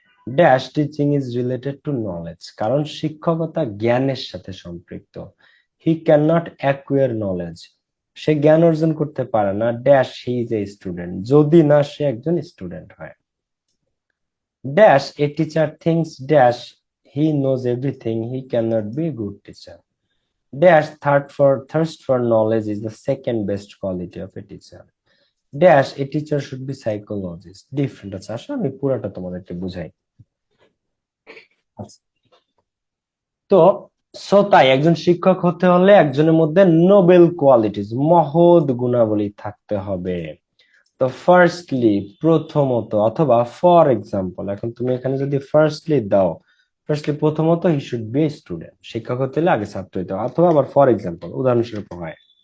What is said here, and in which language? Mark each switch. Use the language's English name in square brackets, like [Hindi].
[English] dash teaching is related to knowledge, [Bangla] কারণ শিক্ষকতা জ্ঞানের সাথে সম্পৃক্ত। [English] he can not acquire knowledge [Bangla] সে জ্ঞান অর্জন করতে পারে না dash [English] he is a student, [Bangla] যদি না সে একজন স্টুডেন্ট হয়। [English] Dash a teacher things dash he knows everything he can not be a good teacher. Dash thirst for knowledge is the second best quality of a teacher. Dash a teacher should be psychologist. [Bangla] Different আছে, আসলে আমি পুরাটা তোমাদেরকে বুঝাই। আচ্ছা, তো তাই একজন শিক্ষক হতে হলে একজনের মধ্যে নোবেল কোয়ালিটিজ, মহৎ গুণাবলী থাকতে হবে। তো ফার্স্টলি প্রথমত, অথবা ফর এক্সাম্পল, এখন তুমি এখানে যদি ফার্স্টলি দাও, ফার্স্টলি প্রথমত [English] he should be student, [Bangla] শিক্ষক হতে হলে আগে ছাত্র হতে হবে, অথবা আবার ফর এক্সাম্পল উদাহরণস্বরূপ হয়।